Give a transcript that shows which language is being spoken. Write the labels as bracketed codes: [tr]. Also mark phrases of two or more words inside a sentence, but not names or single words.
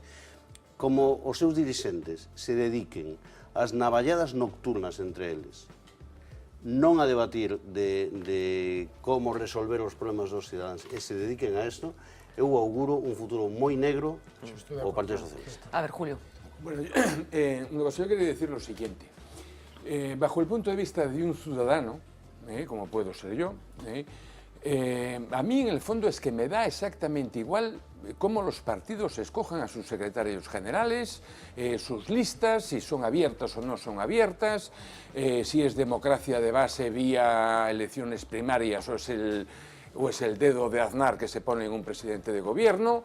[gl] Como os seus dirixentes se dediquen ás navalladas nocturnas entre eles, non a debatir de como resolver os problemas dos cidadáns, e se dediquen a isto, eu auguro un futuro moi negro ao Partido Socialista. A ver, Julio. [es] Bueno, yo quería decir lo siguiente. Bajo el punto de vista de un ciudadano, como puedo ser yo, a mí en el fondo es que me da exactamente igual cómo los partidos escojan a sus secretarios generales, sus listas, si son abiertas o no son abiertas, si es democracia de base vía elecciones primarias o es el dedo de Aznar que se pone en un presidente de gobierno.